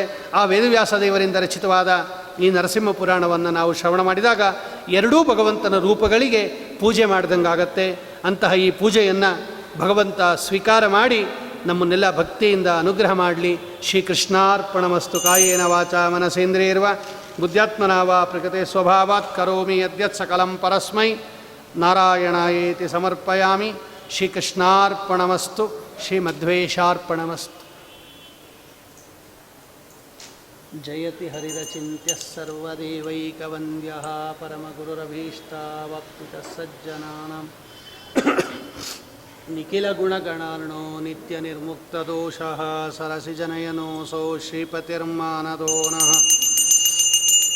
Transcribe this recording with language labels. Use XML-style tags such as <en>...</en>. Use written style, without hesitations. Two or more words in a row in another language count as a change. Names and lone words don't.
<kn>ಆ ವೇದವ್ಯಾಸ ದೇವರಿಂದ ರಚಿತವಾದ ಈ ನರಸಿಂಹ ಪುರಾಣವನ್ನು ನಾವು ಶ್ರವಣ ಮಾಡಿದಾಗ ಎರಡೂ ಭಗವಂತನ ರೂಪಗಳಿಗೆ ಪೂಜೆ ಮಾಡಿದಂಗಾಗತ್ತೆ. ಅಂತಹ ಈ ಪೂಜೆಯನ್ನು ಭಗವಂತ ಸ್ವೀಕಾರ ಮಾಡಿ ನಮ್ಮನ್ನೆಲ್ಲ ಭಕ್ತಿಯಿಂದ ಅನುಗ್ರಹ ಮಾಡಲಿ.</kn> <sa>ಶ್ರೀಕೃಷ್ಣಾರ್ಪಣಮಸ್ತು. ಕಾಯೇನ ವಾಚಾ ಮನಸೇಂದ್ರಿಯರ್ವ ಬುದ್ಧ್ಯಾತ್ಮನಾ ವಾ ಪ್ರಕೃತೆ ಸ್ವಭಾವಾತ್ ಕರೋಮಿ ಯದ್ಯತ್ ಸಕಲಂ ಪರಸ್ಮೈ ನಾರಾಯಣಾಯೇತಿ ಸಮರ್ಪಯಾಮಿ. ಶ್ರೀಕೃಷ್ಣಾರ್ಪಣಮಸ್ತು. ಶ್ರೀಮಧ್ವೇಶಾರ್ಪಣಮಸ್ತು. ಜಯತಿ ಹರಿರಚಿಂತ್ಯಃ ಸರ್ವದೇವೈಕವಂದ್ಯಃ ಪರಮಗುರುರಭೀಷ್ಟಾವಾಪ್ತಿತಃ ಸಜ್ಜನಾನಾಂ ನಿಖಿಲಗುಣಗಣಾರ್ಣೋ ನಿತ್ಯನಿರ್ಮುಕ್ತದೋಷಃ ಸರಸಿಜನಯನೋऽಸೌ ಶ್ರೀಪತಿರ್ಮಾನದೋ ನಃ.</sa>